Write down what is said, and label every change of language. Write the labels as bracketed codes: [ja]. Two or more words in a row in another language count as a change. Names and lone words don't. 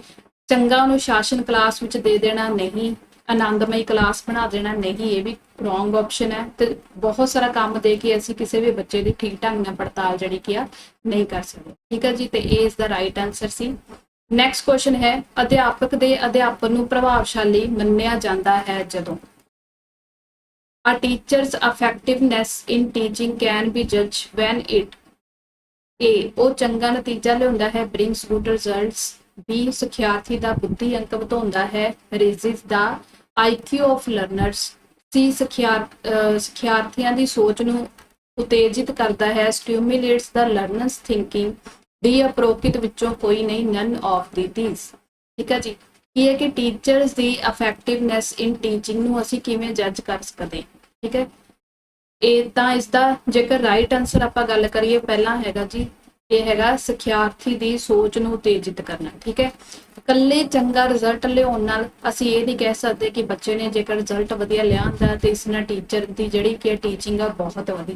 [pa] ਚੰਗਾ ਅਨੁਸ਼ਾਸਨ ਕਲਾਸ ਵਿੱਚ ਦੇ ਦੇਣਾ ਨਹੀਂ, ਆਨੰਦਮਈ ਕਲਾਸ ਬਣਾ ਦੇਣਾ ਨਹੀਂ, ਇਹ ਵੀ [en] wrong option [pa] ਹੈ। ਤੇ ਬਹੁਤ ਸਾਰਾ ਕੰਮ ਦੇ ਕੇ ਅਸੀਂ ਕਿਸੇ ਵੀ ਬੱਚੇ ਦੀ ਠੀਕ ਢੰਗ ਨਾਲ ਪੜਤਾਲ ਜਿਹੜੀ ਕੀ ਆ ਨਹੀਂ ਕਰ ਸਕਦੇ। ਠੀਕ ਹੈ ਜੀ, ਤੇ ਇਹ ਇਸ ਦਾ [en] right answer [pa] ਸੀ। [en] next question [pa] ਹੈ, ਅਧਿਆਪਕ ਦੇ ਅਧਿਆਪਨ ਨੂੰ ਪ੍ਰਭਾਵਸ਼ਾਲੀ ਮੰਨਿਆ ਜਾਂਦਾ ਹੈ ਜਦੋਂ [en] A teacher's effectiveness in teaching can be judged when it A, [pa] ਉਹ ਚੰਗਾ ਨਤੀਜਾ ਲਿਆਉਂਦਾ ਹੈ, [en] brings good results। [pa] B, ਸਿਖਿਆਰਥੀ ਦਾ ਬੁੱਧੀ ਅੰਕ ਵਧਾਉਂਦਾ ਹੈ, [en] raises the IQ of learners। [pa] C, ਸਿਖਿਆਰਥੀਆਂ ਦੀ ਸੋਚ ਨੂੰ ਉਤੇਜਿਤ ਕਰਦਾ ਹੈ, [en] stimulates the learner's thinking। [pa] D, ਉਪਰੋਕਤ ਵਿੱਚੋਂ ਕੋਈ ਨਹੀਂ, [en] none of these। [pa] ਠੀਕ ਹੈ ਜੀ, ਕੀ ਹੈ ਕਿ ਟੀਚਰਸ ਦੀ [en] effectiveness in teaching [pa] ਨੂੰ ਅਸੀਂ ਕਿਵੇਂ ਜੱਜ ਕਰ ਸਕਦੇ। ਠੀਕ ਹੈ, ਇਹ ਤਾਂ ਇਸ ਦਾ ਜੇਕਰ [en] right answer [pa] ਆਪਾਂ ਗੱਲ ਕਰੀਏ ਪਹਿਲਾਂ ਹੈਗਾ ਜੀ, ਇਹ ਹੈਗਾ ਸਿਖਿਆਰਥੀ ਦੀ ਸੋਚ ਨੂੰ ਉਤੇਜਿਤ ਕਰਨਾ। ਠੀਕ ਹੈ, ਇਕੱਲੇ ਚੰਗਾ ਰਿਜ਼ਲਟ ਲਿਆਉਣ ਨਾਲ ਅਸੀਂ ਇਹ ਨਹੀਂ ਕਹਿ ਸਕਦੇ ਕਿ ਬੱਚੇ ਨੇ ਜੇਕਰ ਰਿਜ਼ਲਟ ਵਧੀਆ ਲਿਆਂਦਾ ਤੇ ਇਸ ਨਾਲ ਟੀਚਰ ਦੀ ਜਿਹੜੀ ਕਿ ਟੀਚਿੰਗ ਆ ਬਹੁਤ ਵਧੀਆ।